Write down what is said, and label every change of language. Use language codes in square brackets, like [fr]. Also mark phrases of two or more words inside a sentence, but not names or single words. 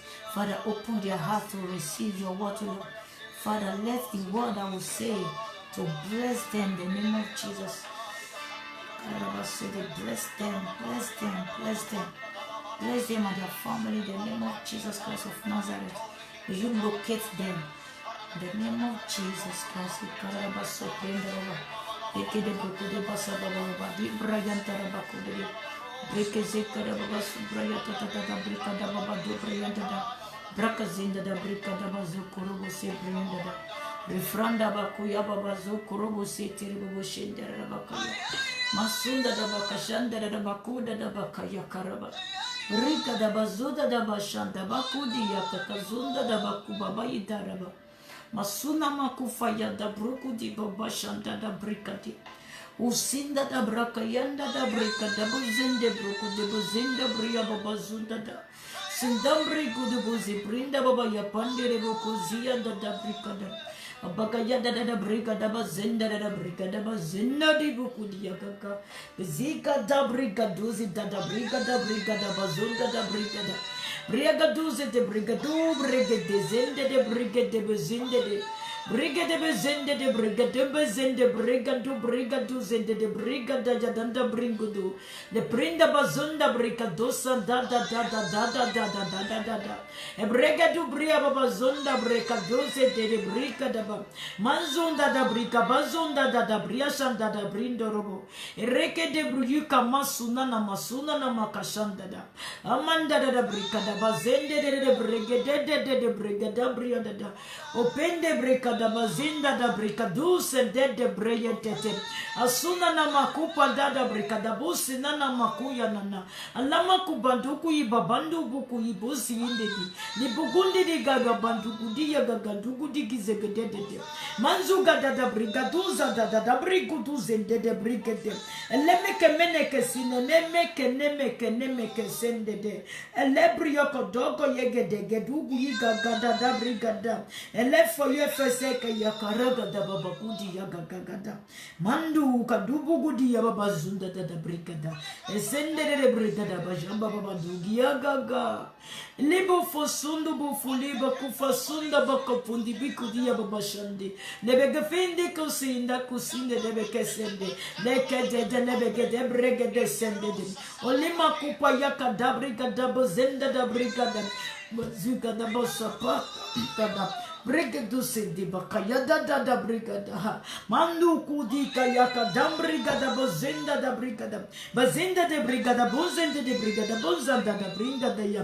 [en] Father, open their heart to receive your word, Lord. Father, let the word I will say to bless them in the name of Jesus. Bless them, bless them, bless them. Bless them and their family in the name of Jesus Christ of Nazareth. Will you locate them in the name of Jesus Christ? Refranda bakuya baba zokorobo setere bobo shendera bakaya masunda da bakashanda da bakuda da bakaya karaba rika da bazuda da bashanda bakudi yakakazunda da bakubaba idaraba masuna makufaya da brukudi baba shanda da brikati usinda da brakayanda da brika da buzinde brukude buzinda bria baba zunda da sindambri kudu buzi brinda baba yapandere bokuzia da brikada Abakaya da briga da bazinda da briga da bazinda di bukudia kaka zika da briga duzi da briga da bazunda da briga da briga duzi de briga du briga de zende de briga de bazinde de briga de bazinde de briga de bazinde briga du zende de briga da jadanda bringudu de brinda bazunda briga dosa da e briga du bria bazunda briga duzi de briga da manzunda da briga bazunda da bria shanda da brindo robo e reke de bruyuka masuna na makashanda da amanda da briga da bazende de briga de briga da bria da opende briga da bazinda da brikadu sende de breyetete. Asuna na makupa da brikada busi na makuya nana. Alama kubanduku ibabandu buku ibusi indedi. Ni bugundi di gaga banduku di ya gaga dugu di gizegedede. Manzuga da brigaduza da brigudu zende de brigede. Elemeke meneke sine nemeke sende de. Elebrio kodogo yegede gedugu yigaga da brigada. Elefo yefeseke yakaraga da babakudi yagagada. Mandu kadubu gudi ya babazunda da brigada. Esende de brigada bajamba babadugi yagaga. Libo fosundu bufuliba kufasunda bakapundi bikudi ya babashandi. Lebege finde kusinda kusinde lebeke sende. Leke de lebege de brigade sende. Olima kupa yaka da brigada bazenda da brigada. Bazuka da bosapa kada. Brigadu sindi bakaya da brigada. Mandu kudi kayaka dam brigada bazenda da brigada. Bazenda de brigada bozenda de brigada bozanda da brigada ya.